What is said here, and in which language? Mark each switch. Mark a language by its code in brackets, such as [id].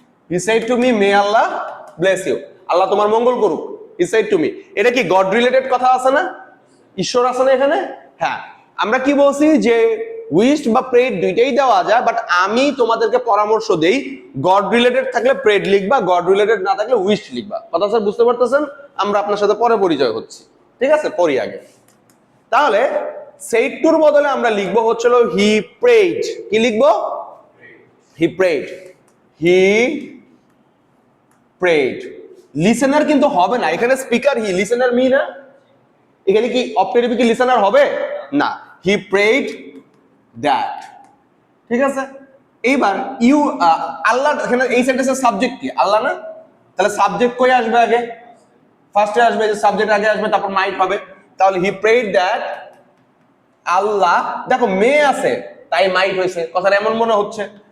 [en] He said to me, may Allah bless you. [bn] আল্লাহ তোমার মঙ্গল করুক। [en] He said to me, [bn] এটা কি গড রিলেটেড কথা আছে না? ঈশ্বর আছে না এখানে? হ্যাঁ, আমরা কি বলছি যে উইশড বা প্রেড দুইটাই দেওয়া যায়, বাট আমি তোমাদেরকে পরামর্শ দেই গড রিলেটেড থাকলে প্রেড লিখবা, গড রিলেটেড না থাকলে উইশড লিখবা। কথা স্যার বুঝতে পারতেছেন? আমরা আপনার সাথে পরে পরিচয় হচ্ছি, ঠিক আছে? পড়ি আগে। তাহলে said to বদলে আমরা লিখবো হচ্ছিল [en] he prayed। [bn] কি লিখবো? [en] he prayed, he prayed। [bn] Listener কিন্তু হবে না এখানে, স্পিকার হি, লিসেনার মি না। এখানে কি অপটেটিভ কি লিসেনার হবে না? [en] he prayed that, ঠিক আছে? [bn] এইবার ইউ আল্লাহ, এখানে এই সেন্টেন্সের সাবজেক্ট কি? আল্লাহ না? তাহলে সাবজেক্ট কই আসবে আগে? ফার্স্টে আসবে, যে সাবজেক্ট আগে আসবে তারপর মাইট হবে। তাহলে [en] he prayed that [bn] আল্লাহ, দেখো মে আছে তাই মাইট হয়েছে, কথাটা এমন মনে হচ্ছে।